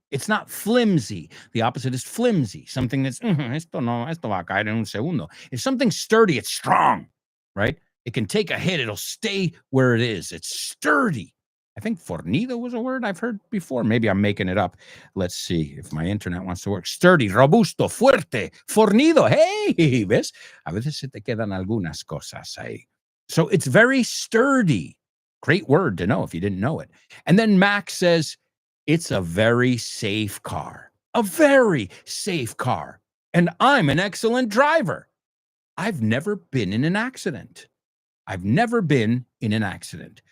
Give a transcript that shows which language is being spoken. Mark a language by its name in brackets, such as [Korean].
[English] It's not flimsy. The opposite is flimsy. Something that's, [Spanish] esto va a caer en un segundo. [English] If something's sturdy, it's strong, right? It can take a hit. It'll stay where it is. It's sturdy. I think fornido was a word I've heard before. Maybe I'm making it up. Let's see if my internet wants to work. [Spanish] Sturdy, robusto, fuerte, fornido. Hey, ¿ves? A veces se te quedan algunas cosas ahí. [English] So it's very sturdy. Great word to know if you didn't know it. And then Max says, it's a very safe car. A very safe car. And I'm an excellent driver. I've never been in an accident. I've never been in an accident.